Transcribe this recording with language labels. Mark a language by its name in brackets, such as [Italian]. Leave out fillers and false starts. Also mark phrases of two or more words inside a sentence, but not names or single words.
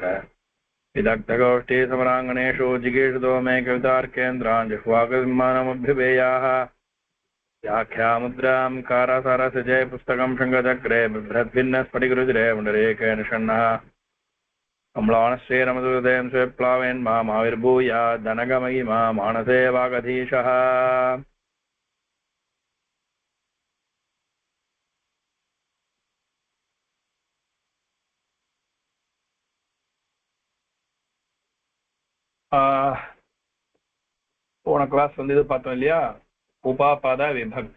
[Sanskrit] विदग्धगोष्ठीसमराङ्गणेषु जिगीषुतो मे कवितार्केन्द्रान् जिह्वाकविमानमभ्युपेयाः व्याख्यामुद्रां कारसारसिजय पुस्तकं शङ्खचक्रे बिभ्रद्भिन्नस्फटिकरुचिरे पुण्डरीकेण षण्णः कमलानश्रीरमदुदयं स्वेप्लावेन् मामाविर्भूया धनगमयिमा मानसे वागधीशः [Tamil] போன கிளாஸ் வந்து இது பார்த்தோம் இல்லையா, உபாபாத விபக்தி.